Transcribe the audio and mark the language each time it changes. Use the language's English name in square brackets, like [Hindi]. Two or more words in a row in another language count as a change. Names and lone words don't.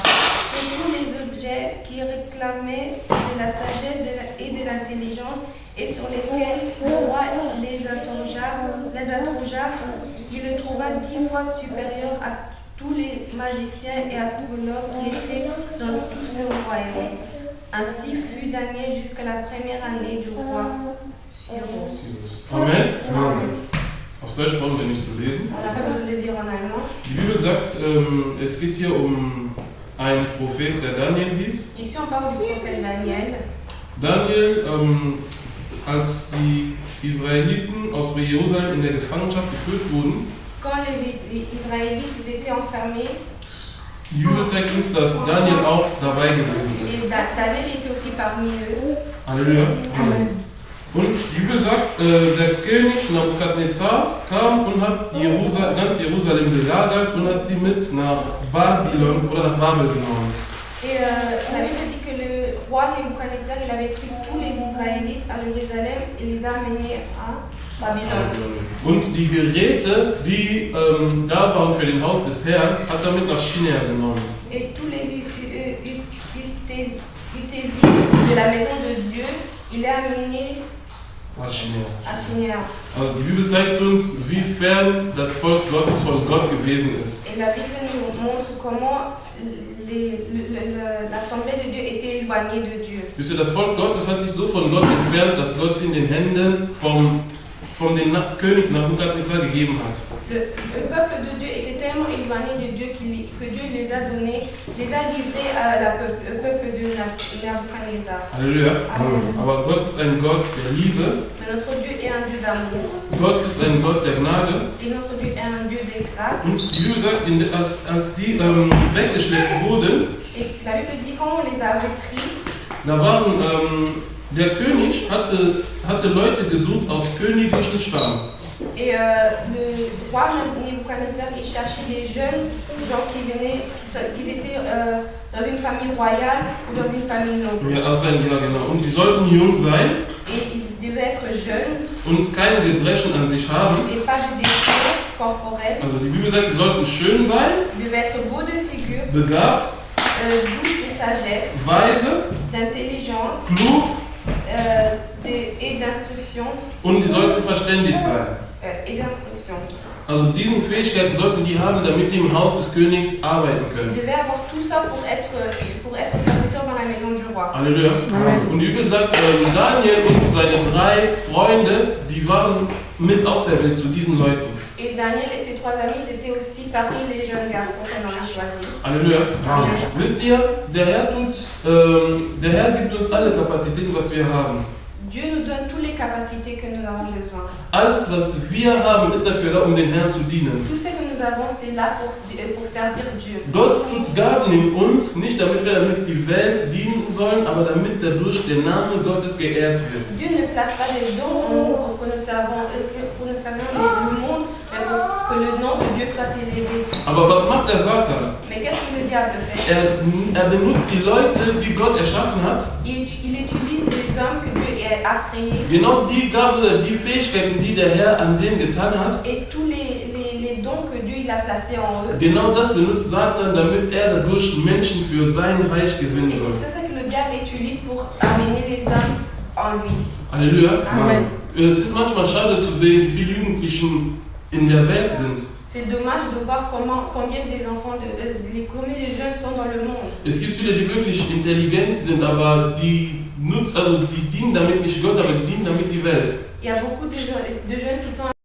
[French] C'est tous les objets qui réclamaient de la sagesse et de l'intelligence et sur lesquels le roi les interrogea, il le trouva 10 fois supérieur à tous les magiciens et astrologues qui étaient dans tout ce royaume. Ainsi fut Daniel jusqu'à la première année du roi Cyrus. Amen. [German] Auf Deutsch brauchen wir nicht zu lesen. Die Bibel sagt, es geht hier um einen Prophet, der Daniel hieß. [French] Ici on parle du prophète Daniel. [German] Daniel, als die Israeliten aus Jerusalem in der Gefangenschaft geführt wurden, [French] quand les Israélites étaient enfermés, [German] die Bibel sagt uns, dass Daniel auch dabei gewesen ist. [French] Daniel était aussi parmi eux. [German] Halleluja. Und die Bibel sagt, der König Nabukadnezar kam und hat ganz Jerusalem belagert und hat sie mit nach Babylon oder nach Babel genommen. [French] Et la Bible dit que le roi Nebuchadnezzar, il avait pris tous les Israélites à Jérusalem et les a amenés à Babylone. [German] Und die Geräte, die da waren für den Haus des Herrn, hat er mit nach China genommen. [French] Et tous les ustensiles de la maison de Dieu, il est amené à China. [German] Also die Bibel zeigt uns, wie fern das Volk Gottes von Gott gewesen ist. [French] Et la Bible nous montre comment l'assemblée de Dieu était éloignée de Dieu. [German] Wisst ihr, das Volk Gottes hat sich so von Gott entfernt, dass Gott sie in den Händen von dem König Nabukadnezar gegeben hat. [French] Le peuple de Dieu était tellement éloigné de Dieu que Dieu les a livrés au peuple de Nebuchadnezzar. [German] Halleluja. Aber Gott ist ein Gott der Liebe. [French] Mais notre Dieu est un Dieu d'amour. [German] Gott ist ein Gott der Gnade. [French] Et notre Dieu est un Dieu de grâce. [German] Und die Bibel sagt, als die weggeschleppt wurden, [French] Et la Bible dit quand on les avait pris, [German] da waren der König hatte Leute gesucht aus königlichem Stamm. [French] et le roi Nebuchadnezzar, il cherchait des jeunes gens qui étaient dans une famille royale ou dans une famille noble. [German] Ja, genau. Und die sollten jung sein. [French] Et ils devaient être jeunes. [German] Und keine Gebrechen an sich haben. [French] Et pas de défauts corporels. [German] Also die Bibel sagt, sie sollten schön sein. [French] Ils devaient être beaux de figure. [German] Begabt. [French] Douce de sagesse. [German] Weise. [French] D'intelligence. [German] Klug. [French] Et d'instruction. [German] Und die sollten verständig sein. [French] Et d'instruction. [German] Also diese Fähigkeiten sollten die haben, damit die im Haus des Königs arbeiten können. [French] Ils devaient avoir tout ça pour être serviteurs dans la maison du roi. [German] Halleluja. Und die Bibel sagt, Daniel und seine 3 Freunde, die waren mit auserwählt zu diesen Leuten. [French] Et Daniel et ses 3 amis étaient aussi parmi les jeunes garçons qu'on a choisis. [German] Halleluja. Wisst ihr, der Herr gibt uns alle Kapazitäten, was wir haben. [French] Dieu nous donne toutes les capacités que nous avons besoin. [German] Alles, was wir haben, ist dafür da, um den Herrn zu dienen. [French] Tout ce que nous avons, c'est là pour servir Dieu. [German] Gott tut Gaben in uns, nicht damit wir damit die Welt dienen sollen, aber damit dadurch der Name Gottes geehrt wird. [French] Dieu ne place pas des dons en nous pour que nous servions le monde, mais pour que le nom de Dieu soit élevé. [German] Aber was macht der Satan? [French] Mais qu'est-ce que le diable fait? [German] Er benutzt die Leute, die Gott erschaffen hat. [French] Il utilise les hommes que Dieu a créés. [German] Genau die Gaben, die Fähigkeiten, die der Herr an denen getan hat. [French] Et tous les dons que Dieu qu'il a placés en eux. [German] Genau das benutzt Satan, damit er dadurch Menschen für sein Reich gewinnen [French] Et [German] soll. [French] c'est ça que le diable utilise pour amener les hommes en lui. [German] Halleluja. Amen. Es ist manchmal schade zu sehen, wie viele Jugendlichen in der Welt sind. [French] C'est dommage de voir combien des enfants, combien de jeunes sont dans le monde. [German] Es gibt viele, die wirklich intelligent sind, aber die dienen damit nicht Gott, aber die dienen damit die Welt. [French] Il y a beaucoup de jeunes qui sont